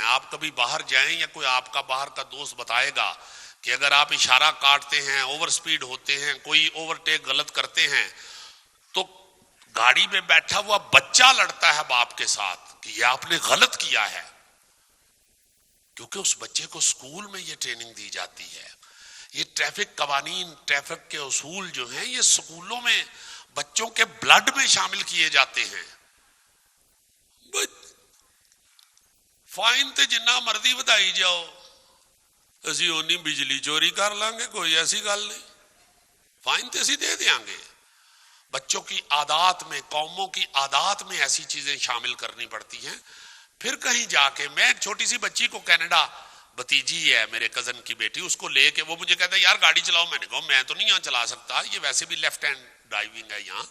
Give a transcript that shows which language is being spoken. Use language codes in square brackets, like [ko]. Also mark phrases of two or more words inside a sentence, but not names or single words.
[ur] آپ کبھی باہر جائیں یا کوئی آپ کا باہر کا دوست بتائے گا کہ اگر آپ اشارہ کاٹتے ہیں، [en] over speed [ur] ہوتے ہیں، کوئی اوورٹیک غلط کرتے ہیں تو گاڑی میں بیٹھا ہوا بچہ لڑتا ہے باپ کے ساتھ کہ یہ آپ نے غلط کیا ہے، کیونکہ اس بچے کو سکول میں یہ ٹریننگ دی جاتی ہے۔ یہ ٹریفک قوانین، ٹریفک کے اصول جو ہیں یہ سکولوں میں بچوں کے بلڈ میں شامل کیے جاتے ہیں۔ [pa] فائن تے جنہ مرضی ودائی جاؤ، اسی اونی بجلی چوری کر لیں گے، کوئی ایسی گل نہیں، فائن تے اسی دے دیاں گے۔ [ur] بچوں کی عادات میں، قوموں کی عادات میں ایسی چیزیں شامل کرنی پڑتی ہیں۔ پھر کہیں جا کے میں چھوٹی سی بچی کو کینیڈا، بھتیجی ہے میرے کزن کی بیٹی، اس کو لے کے وہ مجھے کہتا ہے یار گاڑی چلاؤ، میں نے کہا میں تو نہیں یہاں چلا سکتا، یہ ویسے بھی [en] left hand driving [ur] ہے یہاں۔